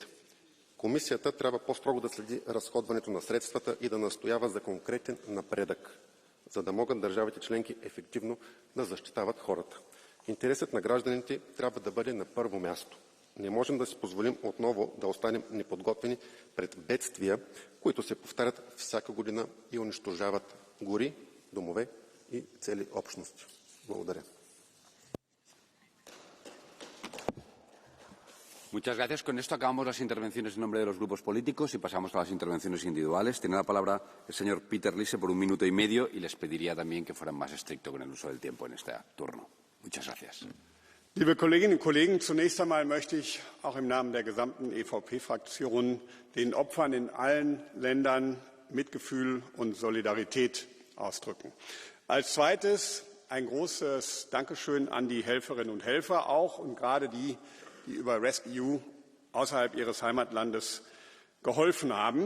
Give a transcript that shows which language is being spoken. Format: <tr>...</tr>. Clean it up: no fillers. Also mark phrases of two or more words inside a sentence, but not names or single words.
<bg>Комисията трябва по-строго да следи разходването на средствата и да настоява за конкретен напредък, за да могат държавите членки ефективно да защитават хората. Интересът на гражданите трябва да бъде на първо място. Не можем да си позволим отново да останем неподготвени пред бедствия, които се повтарят всяка година и унищожават гори, домове и цели общности. Благодаря.</bg> <es>Muchas gracias. Con esto acabamos las intervenciones en nombre de los grupos políticos y pasamos a las intervenciones individuales. Tiene la palabra el señor Peter Liese por 1 minuto y medio y les pediría también que fueran más estrictos con el uso del tiempo en este turno. Muchas gracias.</es> <de>Liebe Kolleginnen und Kollegen, zunächst einmal möchte ich auch im Namen der gesamten EVP-Fraktion den Opfern in allen Ländern Mitgefühl und Solidarität ausdrücken. Als zweites ein großes Dankeschön an die Helferinnen und Helfer auch und gerade die über RESC-EU außerhalb ihres Heimatlandes geholfen haben.</de>